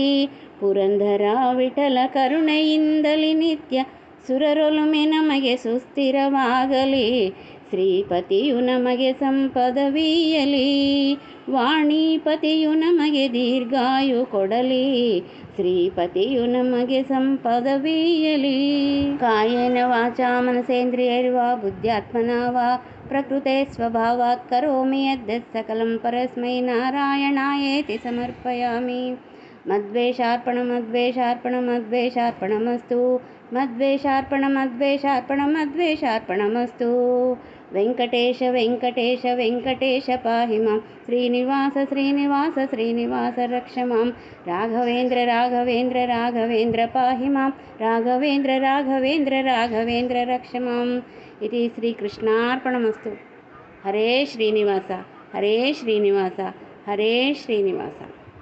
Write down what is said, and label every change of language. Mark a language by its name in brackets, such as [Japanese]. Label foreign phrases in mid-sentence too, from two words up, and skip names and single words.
[Kannada] ಪುರಂದರ ವಿಠಲ ಕರುಣೆಯಿಂದಲಿ ನಿತ್ಯ ಸುರರೊಲುಮೆ ನಮಗೆ ಸುಸ್ಥಿರವಾಗಲಿ. ಶ್ರೀಪತಿಯು ನಮಗೆ ಸಂಪದವೀಯಲಿ, ವಾಣಿಪತಿಯು ನಮಗೆ ದೀರ್ಘಾಯು ಕೊಡಲಿ. ಶ್ರೀಪತಿಯು ನಮಗೆ ಸಂಪದವೀಯಲಿ. [Sanskrit] ಕಾಯೇನ ವಾಚಾ ಮನಸೇಂದ್ರಿಯೈರ್ವಾ ಬುದ್ಧ್ಯಾತ್ಮನಾ ವಾ ಪ್ರಕೃತೆ ಸ್ವಭಾವಾತ್ ಕರೋಮಿ ಯದ್ಯತ್ ಸಕಲಂ ಪರಸ್ಮೈ ನಾರಾಯಣಾಯೇತಿ ಸಮರ್ಪಯಾಮಿ. ಮದ್ವೇಷಾರ್ಪಣಮದ್ವೇಷಾರ್ಪಣಮದ್ವೇಷಾರ್ಪಣಮಸ್ತು ಮದ್ವೇಷಾರ್ಪಣಮದ್ವೇಷಾರ್ಪಣಮದ್ವೇಷಾರ್ಪಣಮಸ್ತು. ವೆಂಕಟೇಶ ವೆಂಕಟೇಶ ವೆಂಕಟೇಶ ಪಾಹಿ ಮಾಂ. ಶ್ರೀನಿವಾಸ ಶ್ರೀನಿವಾಸ ಶ್ರೀನಿವಾಸ ರಕ್ಷ ಮಾಂ. ರಾಘವೇಂದ್ರ ರಾಘವೇಂದ್ರ ರಾಘವೇಂದ್ರ ಪಾಹಿ ಮಾಂ. ರಾಘವೇಂದ್ರ ರಾಘವೇಂದ್ರ ರಾಘವೇಂದ್ರ ರಕ್ಷ ಮಾಂ. ಇತಿ ಶ್ರೀಕೃಷ್ಣಾರ್ಪಣಮಸ್ತು. ಹರೇ ಶ್ರೀನಿವಾಸ ಹರೇ ಶ್ರೀನಿವಾಸ ಹರೇ ಶ್ರೀನಿವಾಸ.